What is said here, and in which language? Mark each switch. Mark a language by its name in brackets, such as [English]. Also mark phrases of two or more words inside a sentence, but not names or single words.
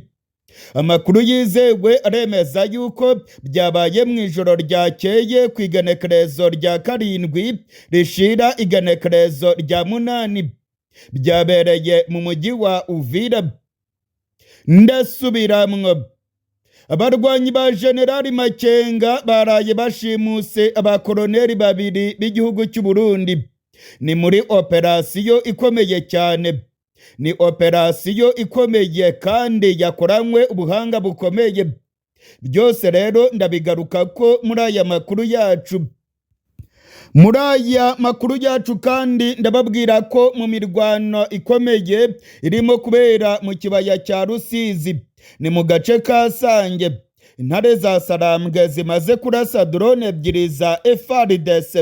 [Rundi] Amakuru yizewe aremeza yuko byabaye mu ijoro ryakeye ku igenekerezo rya 7 rishira igenekerezo rya 8. Byabereye mu mujyi wa Uvira. Ndasubiramwo, abarwanyi ba Generali Makenga baraye bashimuse abakoloneli babiri b'igihugu cy'u Burundi. Ni muri operasiyo ikomeye cyane. Ni operasiyo ikomeye kandi yakoranywe ubuhanga bukomeye. Byose rero ndabigaruka ko muri aya makuru yacu. Muri aya makuru yacu kandi ndababwira ko mu mirwano ikomeye irimo kubera mu kibaya cya Rusizi, ni mu gace ka Sange, intare za Sarambwe zimaze kurasa drone ebyiri za FARDC.